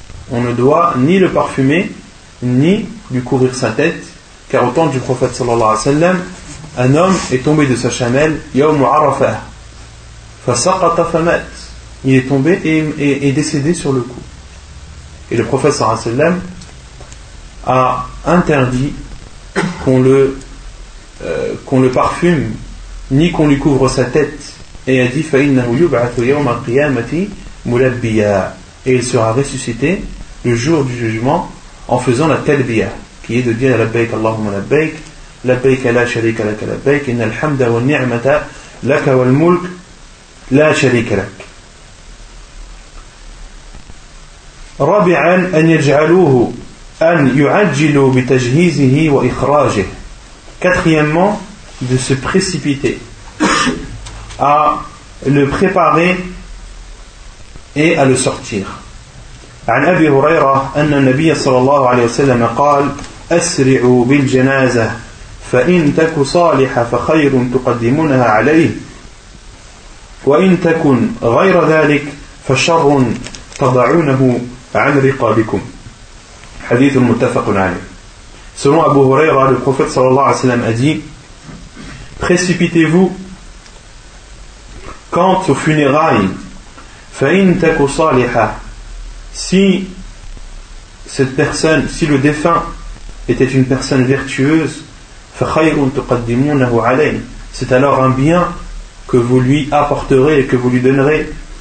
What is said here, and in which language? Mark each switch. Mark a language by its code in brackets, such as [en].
[fr] On ne doit ni le parfumer, ni lui couvrir sa tête, car au temps du prophète sallallahu alayhi wa sallam, un homme est tombé de sa chamelle, [ar] yawm arafah, fasaqata famat. [fr] Il est tombé et est décédé sur le coup. Et le prophète sallallahu alayhi wa sallam a interdit qu'on le parfume, ni qu'on lui couvre sa tête, et a dit [ar] فَإِنَّهُ يُبْعَثُ يَوْمَ الْقِيَامَةِ مُلَبِّيًا, [fr] et il sera ressuscité le jour du jugement en faisant la talbiya, qui est de dire [ar] لَبَّيْكَ اللَّهُمَ لَبَّيْكَ لَبَّيْكَ لَا شَرِيكَ لَكَ لَبَّيْكَ إِنَّ الْحَمْدَ وَالنِّعْمَةَ لَكَ وَالْمُلْكَ لَا شَرِيكَ لَكَ. رابعا أن يجعلوه أن يعجلوا بتجهيزه وإخراجه. [fr] Quatrièmement, de se précipiter à le préparer et à le sortir. [ar] عن أبي هريرة أن النبي صلى الله عليه وسلم قال أسرعوا بالجنازة فإن تك صالحة فخير تقدمونها عليه وإن تكن غير ذلك فشر تضعونه عن رقابكم. حديث متفق عليه. [fr] Selon Abu Huraira, le prophète sallallahu alayhi wa sallam a dit: précipitez-vous quant aux funérailles, [ar] فَإِنْ تَكُ صَالِحَ, [fr] si cette personne, si le défunt était une personne vertueuse, [ar] فَخَيْرٌ تُقَدِّمُونَهُ عَلَيْهِ, [fr] c'est alors un bien que vous lui apporterez et que vous lui donnerez.